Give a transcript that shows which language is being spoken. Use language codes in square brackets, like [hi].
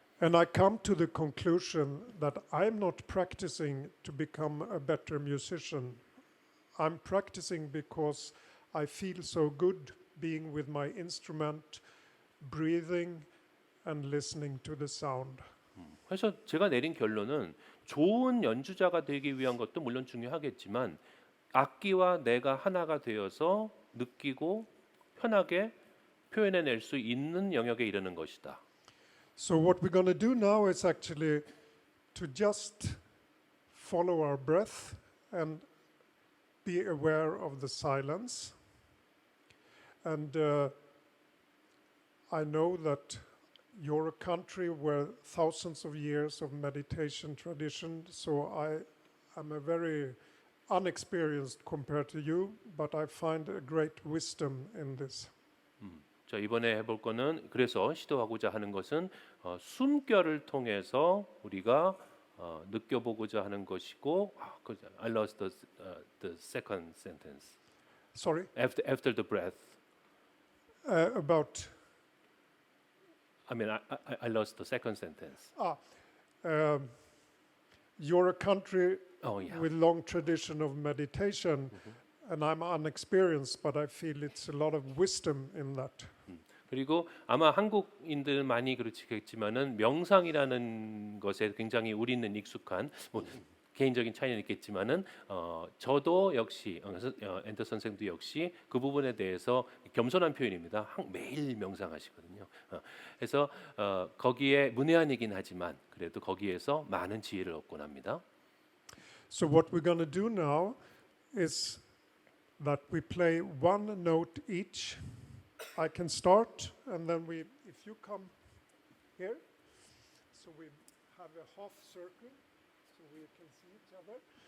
[en] And I come to the conclusion that I'm not practicing to become a better musician. I'm practicing because I feel so good being with my instrument, breathing and listening to the sound. [ko] 그래서 제가 내린 결론은 좋은 연주자가 되기 위한 것도 물론 중요하겠지만 악기와 내가 하나가 되어서 느끼고 편하게 표현해낼 수 있는 영역에 이르는 것이다. [en] So what we're going to do now is actually to just follow our breath and be aware of the silence. And I know that you're a country where thousands of years of meditation tradition, so I am a very unexperienced compared to you, but I find a great wisdom in this. [ko] 자, 이번에 해볼 거는 그래서 시도하고자 하는 것은 숨결을 통해서 우리가 느껴보고자 하는 것이고 [en] I lost the second sentence. Sorry, After the breath. about I mean I lost the second sentence. you're a country Oh yeah. with long tradition of meditation, and I'm unexperienced, but I feel it's a lot of wisdom in that. [ko] 그리고 아마 한국인들 많이 그렇겠지만은 명상이라는 것에 굉장히 우리는 익숙한 뭐 개인적인 차이는 있겠지만은 저도 역시 엔더 선생도 역시 그 부분에 대해서 겸손한 표현입니다. 매일 명상하시거든요. 그래서 거기에 문외한이긴 하지만 그래도 거기에서 많은 지혜를 얻곤 합니다. [en] So what we're going to do now is that we play one note each. I can start, and then if you come here, so we have a half circle, so we can see each other.